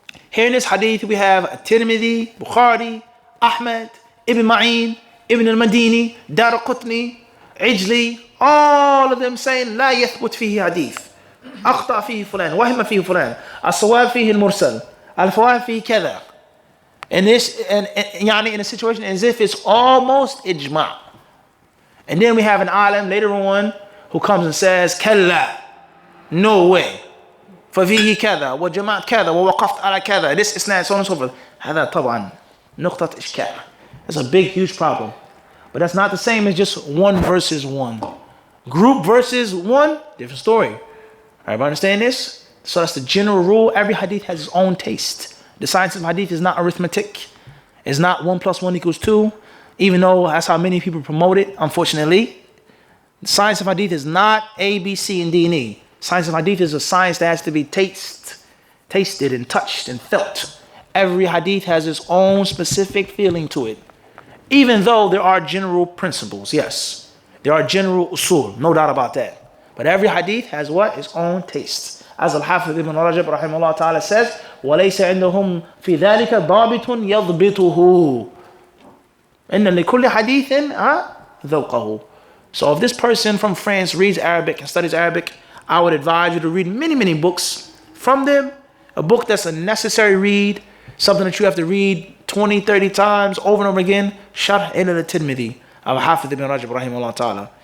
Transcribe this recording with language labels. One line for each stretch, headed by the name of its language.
English: Here in this hadith we have Tirmidhi, Bukhari, Ahmed, Ibn Ma'in, Ibn al-Madini, Daraqutni, Ijli, all of them saying
Arabic: لا يثبت فيه حديث أخطأ فيه فلان وهم فيه فلان الصواب فيه المرسل الفواب فيه كذا.
English: And this, and in a situation as if it's almost ijma'. And then we have an alim later on who comes and says, Kalla, no way.
Arabic: ففيه كذا وجماعة كذا ووقفت على كذا.
English: This is not so on and so forth.
Arabic: هذا طبعا نقطة إشكال.
English: That's a big, huge problem. But that's not the same as just one versus one. Group versus one, different story. Everybody understand this? So that's the general rule. Every hadith has its own taste. The science of hadith is not arithmetic. It's not 1 + 1 = 2. Even though that's how many people promote it, unfortunately. The science of hadith is not A, B, C, and D, and E. Science of hadith is a science that has to be tasted and touched and felt. Every hadith has its own specific feeling to it. Even though there are general principles, yes. There are general usul, no doubt about that. But every hadith has what? Its own taste. As Al-Hafidh ibn Rajab rahimahullah ta'ala says,
Arabic: وَلَيْسَ عِنْدَهُمْ فِي ذَلِكَ ضَابِطٌ يَضْبِطُهُ إِنَّ لِكُلِّ حَدِيثٍ ذَوْقَهُ.
English: So if this person from France reads Arabic and studies Arabic, I would advise you to read many, many books from them. A book that's a necessary read, something that you have to read 20, 30 times over and over again. Sharh al-Tirmidhi of Hafidh ibn Rajab rahimahullah ta'ala.